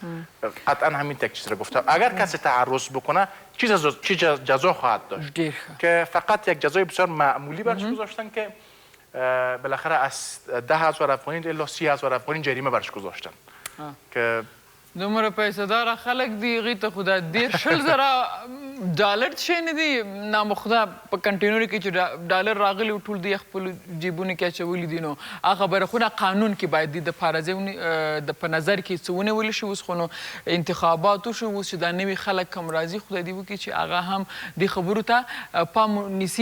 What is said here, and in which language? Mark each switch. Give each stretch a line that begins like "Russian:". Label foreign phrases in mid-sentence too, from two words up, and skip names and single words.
Persian: قطعا همین تک چیز را گفتم. اگر کسی تعرض بکنه چی جزا خواهد داشت؟ که فقط یک جزای بسیار معمولی برش گذاشتن که بالاخره از 10,000 افغانی الی 30,000 افغانی جریمه برش گذاشتن که
Pashto: دومره پیسه داره خلک دی هغې ته خو دا 10,000 ډالر چې نه دي نامخدا په کنټینرو کې چې ډالر راغلي و ټول دی خپلو جیبونو کې اچولي دي، نو هغه خبره خو نه قانون کې باید د پارځې په نظر کې څه ونیول شي. اوس خو نو انتخابات وشو، اوس چې دا نوي خلک کم راځي خدای دې وکړي چې هغه هم دې خبرو ته پام نیسي.